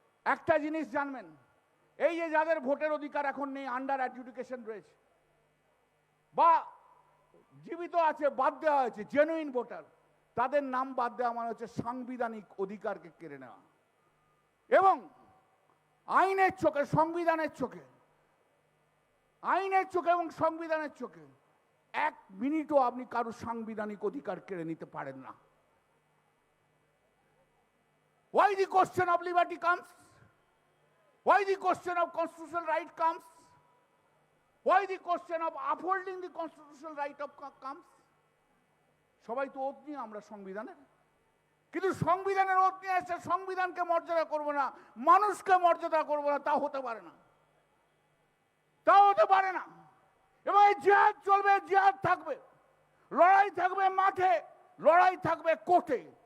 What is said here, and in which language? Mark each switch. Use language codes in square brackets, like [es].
[bn] একটা জিনিস জানবেন, এই যে যাদের ভোটের অধিকার এখন নেই, আন্ডার অ্যাডজুডিকেশন রয়েছে বা জীবিত আছে, বাদ দেওয়া হয়েছে, জেনুইন ভোটার, তাদের নাম বাদ দেওয়া মানে হচ্ছে সাংবিধানিক অধিকারকে কেড়ে নেওয়া। এবং আইনের চোখে, সংবিধানের চোখে, আইনের চোখে এবং সংবিধানের চোখে এক মিনিটও আপনি কারো সাংবিধানিক অধিকার কেড়ে নিতে পারেন না। [en] Why the question of liberty comes? Why the question of constitutional right comes? Why the question of upholding the constitutional right of comes? [bn] সবাই তো ওত নিয়ে আমরা সংবিধানের, কিন্তু সংবিধানের ওত নিয়ে এসে সংবিধানকে মর্যাদা করবো না, মানুষকে মর্যাদা করবো না, তা হতে পারে না, তা হতে পারে না। এবং এই জিহাদ চলবে, জিহাদ থাকবে, লড়াই থাকবে মাঠে, লড়াই থাকবে কোর্টে।